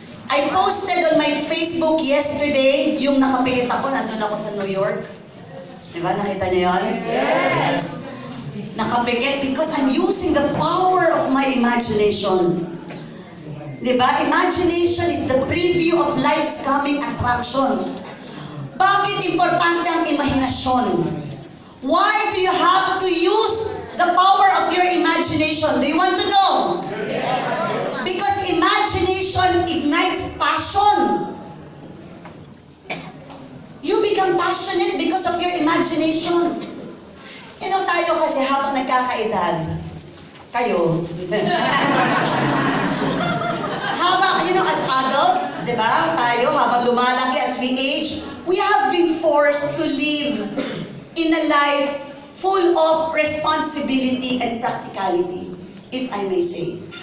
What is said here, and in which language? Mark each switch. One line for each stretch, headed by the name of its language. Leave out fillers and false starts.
English: I posted on my Facebook yesterday,
Filipino: yung nakapikit ako, nandun ako sa New York. Diba? Nakita niyo yun? Yes! Nakapikit
English: because I'm using the power of my imagination.
Filipino: Diba?
English: Imagination is the preview of life's coming attractions.
Filipino: Bakit importante ang imahinasyon?
English: Why do you have to use the power of your imagination? Do you want to know? Because imagination ignites passion. You become passionate because of your imagination. You know,
Filipino: tayo kasi habang nagkakaedad, kayo, habang,
English: you know, as adults,
Filipino: di ba, tayo, habang lumalaki,
English: as we age, we have been forced to live in a life full of responsibility and practicality, if I may say.